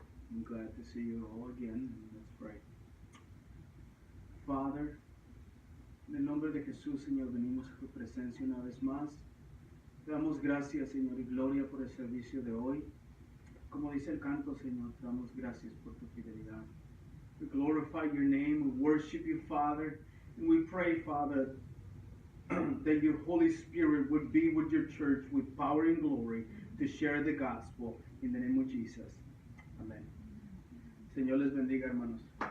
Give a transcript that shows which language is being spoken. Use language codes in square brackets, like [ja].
[en] I'm glad to see you all again. Let's pray. [es] Father, en el nombre de Jesús, Señor, venimos a tu presencia una vez más. Te damos gracias, Señor, y gloria por el servicio de hoy. Como dice el canto, Señor, te damos gracias por tu fidelidad. [en] We glorify your name, we worship you, Father, and we pray, Father, that your Holy Spirit would be with your church with power and glory to share the gospel in the name of Jesus. Amén. [es] Señor les bendiga, hermanos.